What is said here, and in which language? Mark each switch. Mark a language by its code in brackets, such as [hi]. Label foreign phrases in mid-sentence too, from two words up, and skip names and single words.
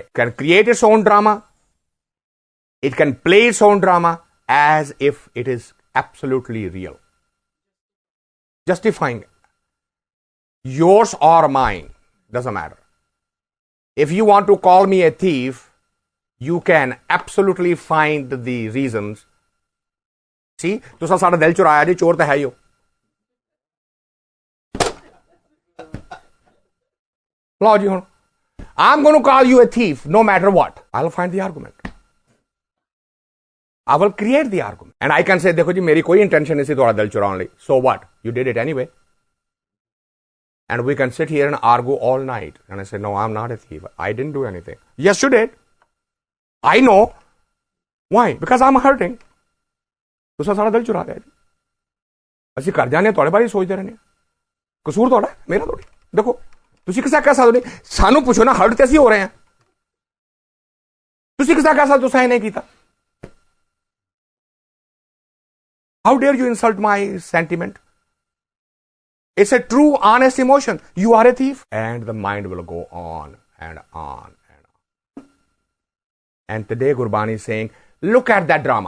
[en] It can create its own drama. It can play its own drama as if it is absolutely real. Justifying it. Yours or mine, doesn't matter. If you want to call me a thief, you can absolutely find the reasons. See, [pa] ਤੁਸਾ ਸਾਡਾ ਦਿਲ ਚੁਰਾਇਆ ਜੀ, ਚੋਰ ਤੋ ਹੈ ਹੀ ਹੋ. ਲੋ ਜੀ ਹੁਣ, [en] I'm going to call you a thief no matter what. I'll find the argument. I will create the argument. And I can say, [hi] देखो जी, मेरी कोई intention नहीं थी तुम्हारा दिल चुराने ली. [en] So what? You did it anyway. And we can sit here and argue all night. And I say, no, I'm not a thief. I didn't do anything. Yes, you did. I know. Why? Because I'm hurting. [pa] ਤੁਸਾ ਸਾਰਾ ਦਿਲ ਚੁਰਾ ਲਿਆ ਜੀ. ਅਸੀਂ ਕਰ ਜਾਂਦੇ ਤੁਹਾਡੇ ਬਾਰੇ ਸੋਚਦੇ ਰਹਿੰਦੇ ਹਾਂ. ਕਸੂਰ ਤੁਹਾਡਾ, ਮੇਰਾ ਥੋੜੀ. ਦੇਖੋ ਤੁਸੀਂ ਕਿਸਾ ਕਹਿ ਸਕਦੇ ਨਹੀਂ. ਸਾਨੂੰ ਪੁੱਛੋ ਨਾ, ਹਰਟ ਤੇ ਅਸੀਂ ਹੋ ਰਹੇ ਹਾਂ. ਤੁਸੀਂ ਕਿਸਾ ਕਹਿ ਸਕਦੇ ਤੁਸੀਂ ਇਹ ਨਹੀਂ ਕੀਤਾ. [en] How dare you insult my sentiment? It's a true, honest emotion. You are a thief. And the mind will go on and on and on. And today Gurbani is saying, look at that drama.